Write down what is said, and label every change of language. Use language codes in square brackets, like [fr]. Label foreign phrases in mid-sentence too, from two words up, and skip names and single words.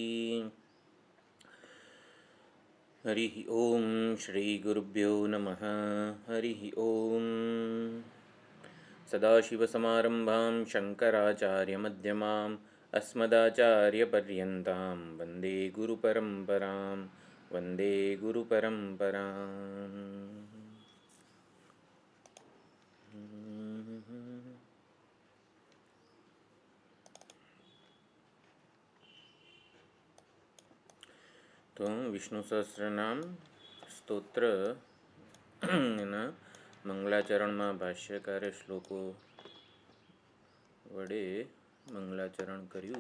[sa] हरिः ॐ श्रीगुरुभ्यो नमः। हरिः ॐ। सदाशिवसमारम्भां शङ्कराचार्यमध्यमाम् अस्मदाचार्यपर्यन्तां वन्दे गुरुपरम्परां वन्दे गुरुपरम्पराम्। [gu] તો વિષ્ણુ સહસ્રનામ સ્તોત્ર એના મંગલાચરણમાં ભાષ્યકારે શ્લોકો વડે મંગલાચરણ કર્યું.